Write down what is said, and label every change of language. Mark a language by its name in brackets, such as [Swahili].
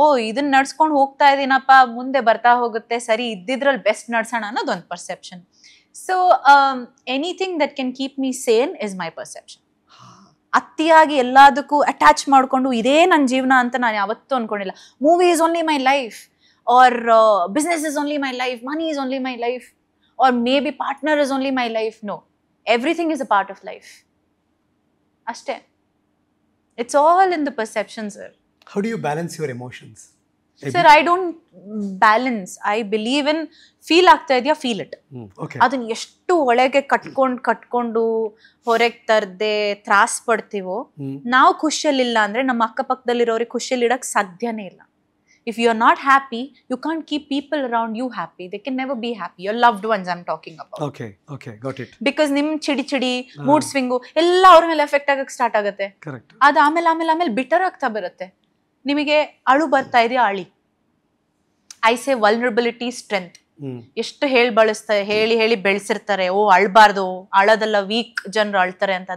[Kannada] ಇದನ್ನ ನಡ್ಸ್ಕೊಂಡು ಹೋಗ್ತಾ ಇದೀನಪ್ಪ, ಮುಂದೆ ಬರ್ತಾ ಹೋಗುತ್ತೆ, ಸರಿ ಇದ್ದಿದ್ರಲ್ಲಿ ಬೆಸ್ಟ್ ನಡ್ಸೋಣ ಅನ್ನೋದು ಒಂದು perception. [English] So anything that can keep me sane is my perception. [Kannada] ಅತಿಯಾಗಿ ಎಲ್ಲದಕ್ಕೂ ಅಟ್ಯಾಚ್ ಮಾಡಿಕೊಂಡು ಇದೇ ನನ್ನ ಜೀವನ ಅಂತ ನಾನು ಯಾವತ್ತೂ ಅನ್ಕೊಂಡಿಲ್ಲ. [English] Movie is only my life, or business is only my life, money is only my life, or maybe partner is only my life. No, everything is a part of life. Ashte. It's all in the perception, sir. How do you balance your emotions? Sir, I don't balance. I believe in [Kannada] feel ಆಗ್ತಾ ಇದೆಯಾ, [English] Feel it. [Kannada] ಅದನ್ನ ಎಷ್ಟು ಒಳಗೆ ಕಟ್ಕೊಂಡು ಹೊರಗೆ ತರದೆ ತ್ರಾಸ್ ಪಡ್ತೀವೋ, ನಾವು ಖುಷಿಯಲ್ಲಿಲ್ಲ ಅಂದ್ರೆ ನಮ್ಮ ಅಕ್ಕಪಕ್ಕದಲ್ಲಿರೋರಿಗೆ ಖುಷಿಯಲ್ಲಿ ಇಡಕ್ ಸಾಧ್ಯನೇ ಇಲ್ಲ. [English] If you are not happy, you can't keep people around you happy. They can never be happy. Your loved ones I'm talking about. Okay, got it. [Kannada] Because ನಿಮ್ ಚಿಡಿ ಮೂಡ್ ಸ್ವಿಂಗು ಎಲ್ಲ ಅವ್ರ ಮೇಲೆ ಎಫೆಕ್ಟ್ ಆಗಕ್ಕೆ ಸ್ಟಾರ್ಟ್ ಆಗುತ್ತೆ. ಅದು ಆಮೇಲೆ bitter ಆಗ್ತಾ ಬರುತ್ತೆ. ನಿಮಗೆ ಅಳು ಬರ್ತಾ ಇದೆಯಾ, ಅಳಿ. [English] I say vulnerability strength. [Kannada] ಎಷ್ಟು ಹೇಳಿ ಬೆಳೆಸಿರ್ತಾರೆ, ಅಳ್ಬಾರ್ದು, ಅಳೋದೆಲ್ಲ ವೀಕ್ ಜನರು ಅಳ್ತಾರೆ ಅಂತ.